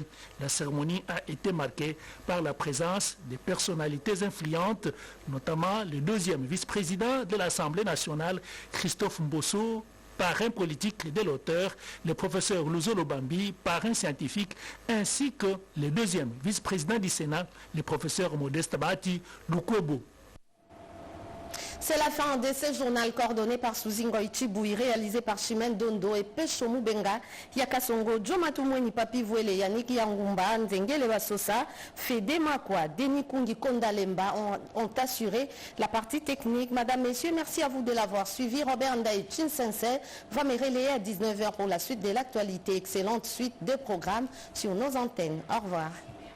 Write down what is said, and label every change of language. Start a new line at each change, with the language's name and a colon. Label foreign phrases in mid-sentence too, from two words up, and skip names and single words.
French: La cérémonie a été marquée par la présence des personnalités influentes, notamment le 2e vice-président de l'Assemblée nationale, Christophe Mbosso, parrain politique de l'auteur, le professeur Luzolo Bambi, parrain scientifique, ainsi que le 2e vice-président du Sénat, le professeur Modeste Bati Lukwebo. C'est la fin de ce journal coordonné par Suzingo Ichiboui, réalisé par Chimène Dondo et Pecho Mubenga, Yakasongo, Djomatumweni Papi Vouele, Yannick Yangumba, Nzengele Basosa, Fede Makwa, Denis Kungi Kondalemba ont assuré la partie technique. Madame, Messieurs, merci à vous de l'avoir suivi. Robert Ndaï Chinsense va me relayer à 19h pour la suite de l'actualité. Excellente suite de programmes sur nos antennes. Au revoir.